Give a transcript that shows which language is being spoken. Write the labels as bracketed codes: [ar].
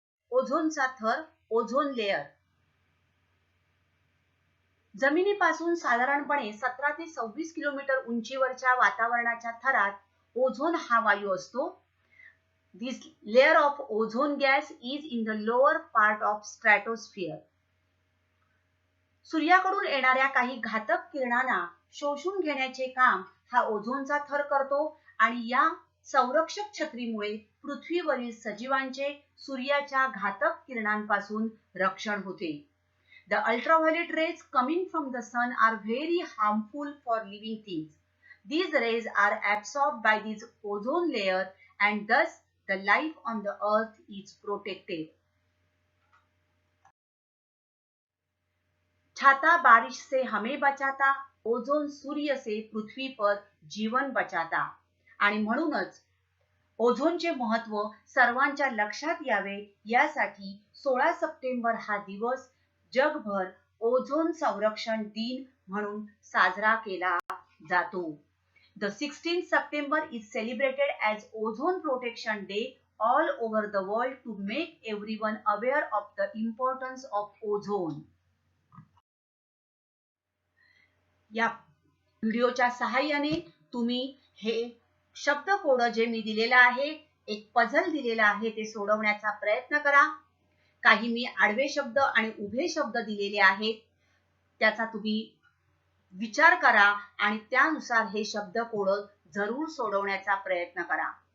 [mr] ओझोनचा थर, ozone layer. जमिनीपासून साधारणपणे 17 ते 26 किलोमीटर उंचीवरच्या वातावरणाच्या थरात ओझोन हा वायू असतो. [en] This layer of ozone gas is in the lower part of stratosphere. [mr] सूर्याकडून येणाऱ्या काही घातक किरणांना शोषून घेण्याचे काम हा ओझोनचा थर करतो आणि या संरक्षक छत्रीमुळे पृथ्वीवरील सजीवांचे सूर्याच्या घातक किरणांपासून रक्षण होते. [en] The ultraviolet rays coming from the sun are very harmful for living things. These rays are absorbed by this ozone layer and thus the life on the earth is protected. [hi] छाता बारिश से हमें बचाता, ओझोन सूर्य से पृथ्वी पर जीवन बचाता. [mr] आणि म्हणूनच ओझोनचे महत्त्व सर्वांच्या लक्षात यावे यासाठी 16 सप्टेंबर हा दिवस जगभर ओझोन संरक्षण दिन म्हणून साजरा केला जातो. [en] The 16th September is celebrated as Ozone Protection Day all over the world to make everyone aware of the importance of ozone. [mr] या व्हिडिओच्या सहाय्याने तुम्ही हे शब्दकोड जे मी दिलेला आहे, एक पझल दिलेला आहे, ते सोडवण्याचा प्रयत्न करा. काही मी आडवे शब्द आणि उभे शब्द दिलेले आहेत, त्याचा तुम्ही विचार करा आणि त्यानुसार हे शब्दकोड जरूर सोडवण्याचा प्रयत्न करा.